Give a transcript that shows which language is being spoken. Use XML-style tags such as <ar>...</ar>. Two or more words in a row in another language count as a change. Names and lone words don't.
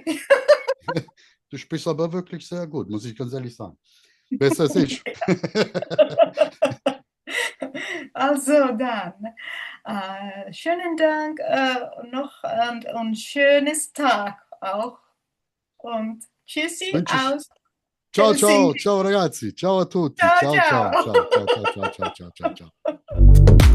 <de>Du sprichst aber wirklich sehr gut, muss ich ganz ehrlich sagen. Besser als ich. Also dann, schönen Dank noch und schönes Tag auch. Und tschüssi Wünsche ich. aus</de> <it>Ciao, ciao, Helsinki. ciao ragazzi, ciao a tutti, Ciao, ciao, ciao, ciao. ciao, ciao, ciao, ciao, ciao, ciao, ciao, ciao.</it>